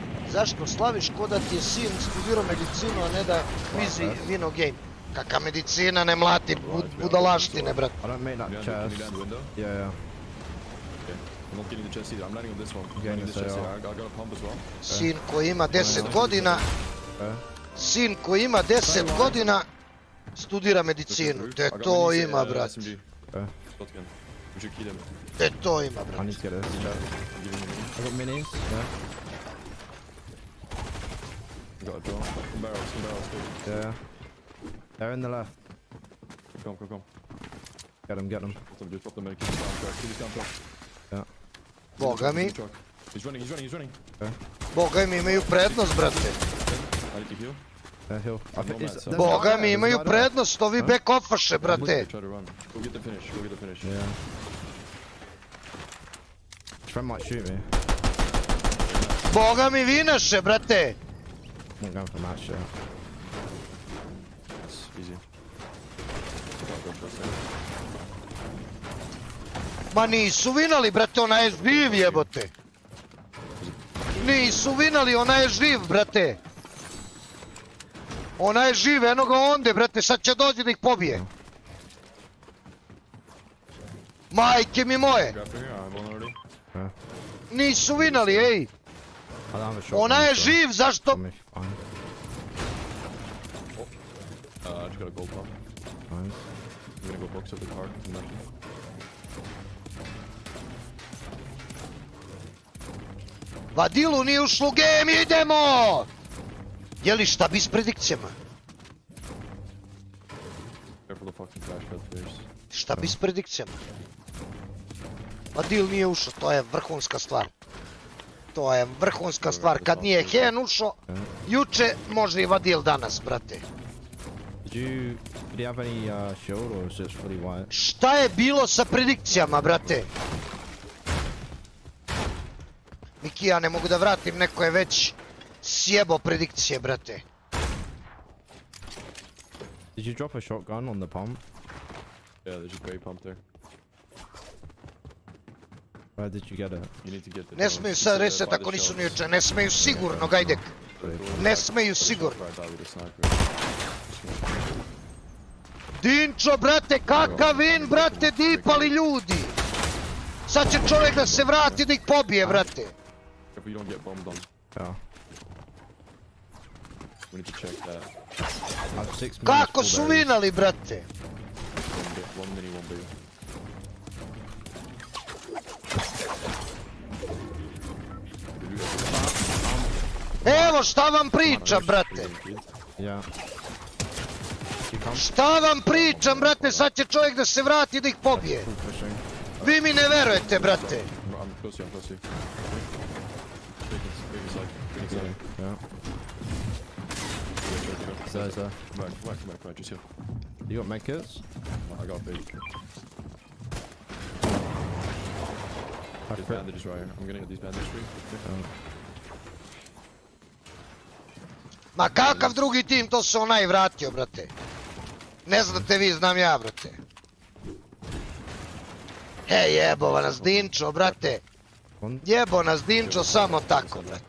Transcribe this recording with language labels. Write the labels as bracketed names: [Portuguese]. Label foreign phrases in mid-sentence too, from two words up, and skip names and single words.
[Serbian] Zašto slaviš ko da ti je sin studirao medicinu, a ne da kvizi vino game? Kaka medicina, ne mlati budalaštine, brat. [English] I don't make that chest. Yeah. I'm not getting the chest either. I'm landing on this one. I'm getting the chest here. I got a pump as well. [Serbian] Sin koji ima 10 godina, studira medicinu. Te to ima, brat. Te to ima, brat. [English] I need to get this. I got minis, yeah. I got a draw. Some barrels, Yeah. They're in the left. Come. Get them. Just drop them in. Keep this down truck. Yeah. [Serbian] Boga mi. [English] He's running. [Serbian] Boga mi imaju prednost, brate. [English] I need to heal. Heal. [Serbian] Boga mi imaju prednost, ovi back offaše, brate. [English] Try to run. Go get the finish. Yeah. His friend might shoot me. [Serbian] Boga mi vinaše, brate. [English] I'm going for a match, yeah. It's easy. [Serbian] Ma nisu vinali, brate, ona je živ, jebote. Nisu vinali, ona je živ, brate. Ona je živ, eno ga onde, brate, sad će dođi da ih pobije. Majke mi moje. Nisu vinali, ej. Ona je živ, zašto? [English] I just got a gold pump. Nice. I'm gonna go box up the car. [Serbian] Vadilu nije ušlo u game, idemo! Jeli šta bi s predikcijama? [English] Careful the fucking flash pad first. [Serbian] Šta bi s predikcijama? Vadil nije ušao, to je vrhunska stvar. To je vrhunska stvar, kad nije Hen ušao, juče može i Vadil danas, brate. [English] Did he have any shield or was it fully white? [Serbian] Šta je bilo sa predikcijama, brate? Miki, ja ne mogu da vratim, neko je već sjebo predikcije, brate. [English] Did you drop a shotgun on the pump? Yeah, there's a great pump there. Where did you get it? You need to get the [Serbian] Ne smeju sad reset ako nisu ni juče, ne smeju sigurno, gajdek. Ne smeju sigurno. Dinčo, brate, kakav win, brate, dipali ljudi. Sad će čovjek da se vrati da ih pobije, brate. [English] If we don't get bombed on. Yeah. We need to check that. I have 6 minutes. [Serbian] Kako su vinali, brate? [English] One mini, one big. [Serbian] Evo šta vam pričam, brate. [English] Yeah. [Serbian] Šta vam pričam, brate, sad će čovjek da se vrati da ih pobije. Vi mi ne verujete, brate. [English] I'm close to you. Yeah. So. Come back, just here. You got medkits? I got big. These bandages right here. I'm gonna get these bandages for you. [Serbian] Ma kakav drugi tim, to se onaj vratio, brate. Ne znate vi, znam ja, brate. Hej, jebo nas Dinčo, brate. Jebo nas Dinčo samo tako, brate.